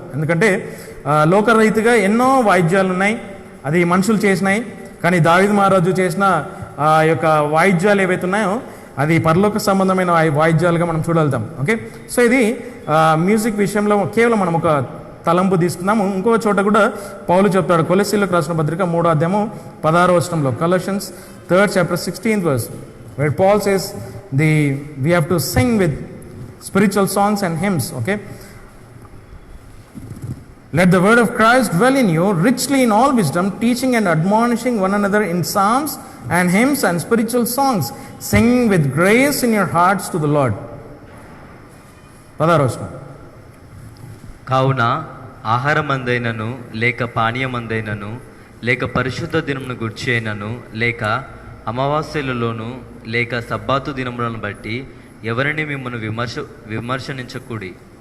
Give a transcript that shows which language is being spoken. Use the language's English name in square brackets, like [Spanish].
[Telugu] ఎందుకంటే లోకరీతిగా ఎన్నో వాయిద్యాలు ఉన్నాయి, అది మనుషులు చేసినాయి. కానీ దావీదు మహారాజు చేసిన ఆ యొక్క వాయిద్యాలు ఏవైతే ఉన్నాయో అది పరలోక సంబంధమైన వాయిద్యాలుగా మనం చూడగలుగుతాం. ఓకే, సో ఇది మ్యూజిక్ విషయంలో కేవలం మనం ఒక తలంపు తీసుకున్నాము. ఇంకో చోట కూడా పౌలు చెప్తాడు, కొలస్సీలకు రాసిన పత్రిక 3వ అధ్యాయము 16వ వచనంలో, [English] Colossians 3rd chapter 16th verse, where Paul says we have to sing with spiritual songs and hymns. Okay, let the word of Christ dwell in you richly in all wisdom, teaching and admonishing one another in psalms and hymns and spiritual songs, singing with grace in your hearts to the Lord. [Telugu] కావున ఆహారమందైనను లేక పానీయమందైనను లేక పరిశుద్ధ దినమును గుర్చి అయినను లేక అమావాస్యలలోను లేక సబ్బాతు దినములను బట్టి ఎవరిని మిమ్మల్ని విమర్శించకూడి.